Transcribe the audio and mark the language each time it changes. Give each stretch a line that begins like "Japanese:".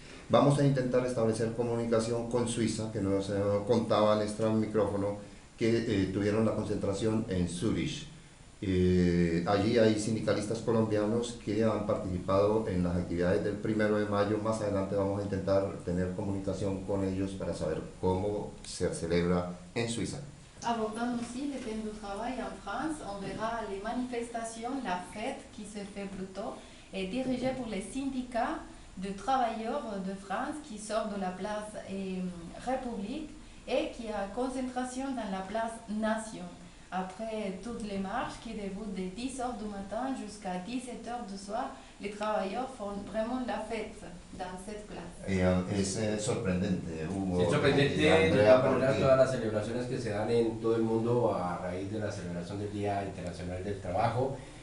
Spanish: Vamos a intentar establecer comunicación con Suiza, que nos contaba en extra micrófono que tuvieron la concentración en Zurich. Allí hay sindicalistas colombianos que han participado en las actividades del 1 de mayo. Más adelante vamos a intentar tener comunicación con ellos para saber cómo se celebra en Suiza.
French: Abordant aussi le thème du travail en France, on verra les manifestations, la fête qui se fait plutôt, est dirigée pour les syndicats de travailleurs de France qui sortent de la place République et qui a concentration dans la place Nation. Après toutes les marches qui débutent de 10h du matin jusqu'à 17h du soir, les travailleurs font vraiment la fête dans cette place.
Spanish: Es sorprendente, Hugo. Es sorprendente de todas maneras todas las celebraciones que se dan en todo el mundo a raíz de la celebración del Día Internacional del Trabajo.